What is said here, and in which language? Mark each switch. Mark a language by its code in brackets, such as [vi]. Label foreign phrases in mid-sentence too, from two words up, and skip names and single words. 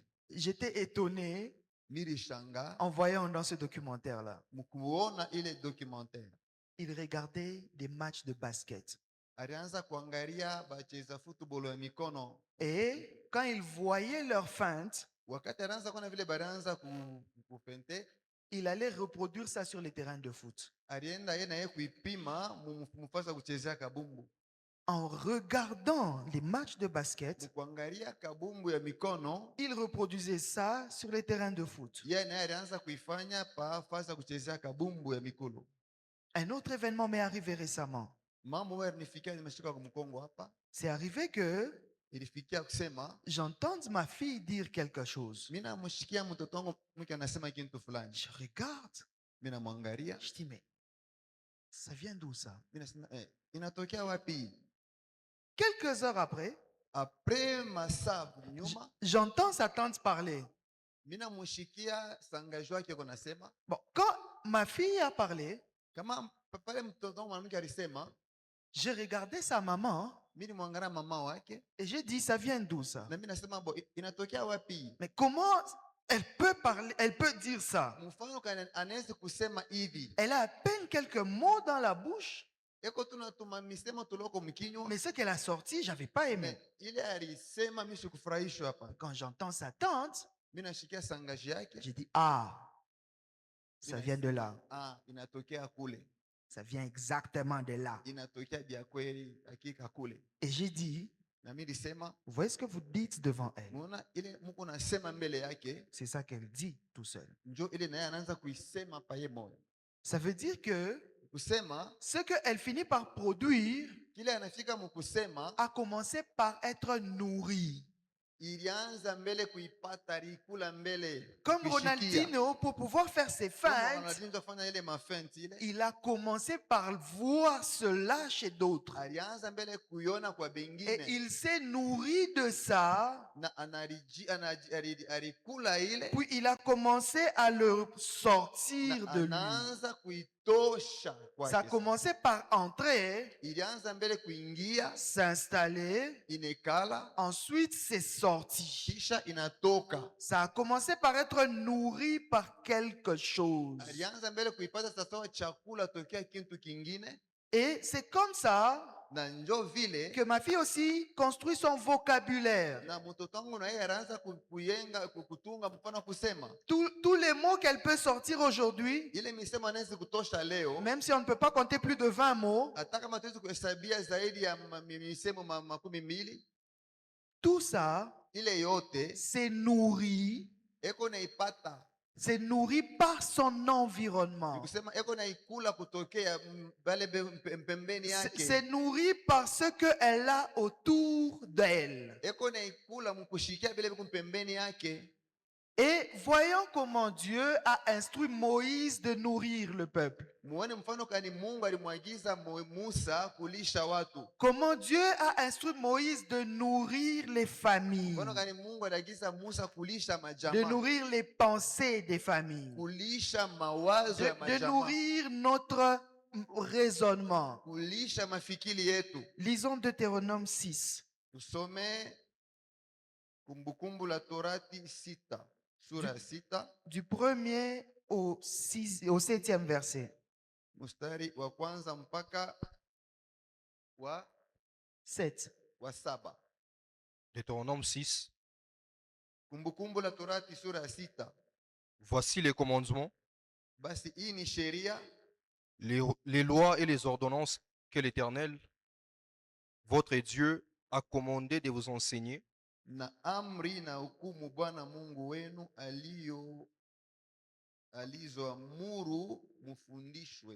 [fr] J'étais étonné [sw] Nilishanga [fr] en voyant dans ce documentaire-là. [sw] mkuona ile documentaire. [fr] Il regardait des matchs de basket. [sw] Alianza kuangalia bacheza football ya mikono. [fr] Et quand il voyait leurs feintes, [sw] Wakati alianza kuona vile balianza kupente, [fr] il allait reproduire ça sur les terrains de foot. [sw] alienda yeye na yeye kuipima mfasa kuchezea kabumbu. [fr] En regardant les matchs de basket, [sw] Kuangalia kabumbu ya mikono, [fr] il reproduisait ça sur les terrains de foot. [sw] yeye naye alianza kuifanya pa fasa kuchezea kabumbu ya mikolo. [fr] Un autre événement m'est arrivé récemment. [sw] Mambo wewe nifikia nimeshika kwa mkongo hapa. [fr] C'est arrivé que [sw] Ilifikia kusema [fr] j'entende ma fille dire quelque chose. [sw] mimi namshikia mtoto wangu mke anasema kitu fulani. [fr] Je regarde, [sw] Mimi namwangalia, [fr] je dis mais ça vient d'où ça? [sw] mimi nasema inatokea wapi? [fr] Quelques heures après, [sw] Après masaa nyuma, [fr] j'entends sa tante parler. [sw] mimi namshikia sangaji wake anasema [fr] Bon, quand ma fille a parlé, [sw] kama pale mtoto wangu mwanamke alisema, [fr] j'ai regardé sa maman [sw] mimi nimwangalia mama wake [fr] et j'ai dit ça vient d'où ça? [sw] na mimi nasema bo inatokea wapi? [fr] Mais comment elle peut parler, elle peut dire ça? [sw] Mfano anaweza kusema hivi. [fr] Elle a à peine quelques mots dans la bouche, [sw] Eko tunatuma misemo tuloko mkinywa. [fr] mais ce qu'elle a sorti, j'avais pas aimé. [sw] Ile alisema mimi sikufurahishwa hapa. [fr] Quand j'entends sa tante, [sw] Mimi nashikia sangaji yake. [fr] j'ai dit ah, ça vient de là. [sw] Ah, inatokea kule. [fr] Ça vient exactement de là. [sw] Inatokea bia kweli hakika kule. [fr] Et j'ai dit, [sw] Na mimi nilisema, [fr] vous voyez ce que vous dites devant elle? [sw] muona ile mko nasema mbele yake, [fr] C'est ça qu'elle dit tout seul. [sw] njoo ile naye anaanza kuisema pa yeye moyo. [fr] Ça veut dire que [sw] Kusema [fr] ce qu'elle finit par produire [sw] kile anafika mkusema [fr] a commencé par être nourri. [sw] ilianza mbele kuipata likula mbele. [fr] Comme [sw] kuishikia. [fr] Ronaldinho, pour pouvoir faire ses [sw] Kama [fr] feintes, [sw] Ronaldinho afanya ile mafenti ile. [fr] il a commencé par voir cela chez d'autres. [sw] Alianza mbele kuiona kwa [fr] Et [sw] bengine. [fr] il s'est nourri de ça, [sw] Na alikula ile. [fr] puis il a commencé à le sortir [sw] Na [fr] de lui. [sw] anaanza kuitosha kwake. [fr] Ça a commencé par entrer, [sw] Ilianza mbele kuingia, [fr] s'installer, [sw] inekala, [fr] ensuite c'est sorti. [sw] kisha inatoka. [fr] Ça a commencé par être nourri par quelque chose. [sw] Alianza mbele kuipata sasa chakula tokea kitu kingine, [fr] Et c'est comme ça [sw] na njo vile [fr] que ma fille aussi construit son vocabulaire. [sw] na mtoto wangu na yeye anaanza kuyenga kutunga mfano kusema [fr] Tous les mots qu'elle peut sortir aujourd'hui, [sw] ile misemo anaweza kutosha leo, [fr] même si on ne peut pas compter plus de 20 mots, [sw] hata kama tuwezi kuhesabia zaidi ya misemo 200, [fr] tout ça, [sw] ile yote [fr] c'est nourri, [sw] eko naipata, [fr] c'est nourri par son environnement. [sw] kusema eko naikula kutokea bale pembeni yake, [fr] C'est nourri par ce qu'elle a autour d'elle. [sw] eko naikula mkushikia vile pembeni yake. [fr] Et voyons comment Dieu a instruit Moïse de nourrir le peuple. [sw] Muone mfano kani Mungu alimwagiza Musa kulisha watu. [fr] Comment Dieu a instruit Moïse de nourrir les familles, [sw] Mfano kani Mungu aliagiza Musa kulisha [fr] de [sw] majamaa, [fr] nourrir les pensées des familles, [sw] kulisha mawazo ya [fr] de [sw] majamaa, [fr] nourrir notre raisonnement. [sw] kulisha mafikiri yetu. [fr] Lisons Deutéronome 6. [sw] Tusome Kumbukumbu la Torati 6, sura 6, [fr] Du 1er au 7e verset. [sw] mstari wa kwanza mpaka wa 7. 7. [fr] Deutéronome 6, [sw] Kumbukumbu la Torati sura ya 6. [fr] Voici les commandements, [sw] Basi hii ni sheria [fr] les lois et les ordonnances que l'Éternel, votre Dieu, a commandé de vous enseigner, [sw] na amri na hukumu Bwana Mungu wenu alizoamuru mufundishwe,